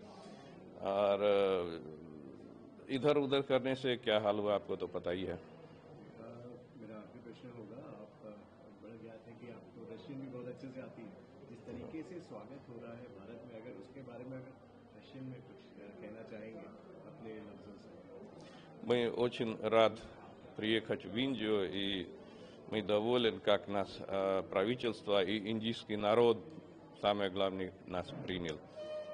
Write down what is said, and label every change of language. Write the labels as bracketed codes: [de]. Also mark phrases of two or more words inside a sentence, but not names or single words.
[hi] और इधर उधर करने से क्या हाल हुआ आपको तो पता ही है। मेरा आखिरी प्रश्न होगा, आप बड़े ज्ञात हैं कि आपको रशियन भी बहुत अच्छे से आती है। जिस तरीके से स्वागत हो रहा है भारत में, अगर उसके बारे में अगर रशियन में कुछ कहना चाहेंगे अपने लफ्ज़ों से? [ru] Мы очень рад приехать в Индию, и мы доволен, как нас правительство и индийский народ, самое главное, нас принял.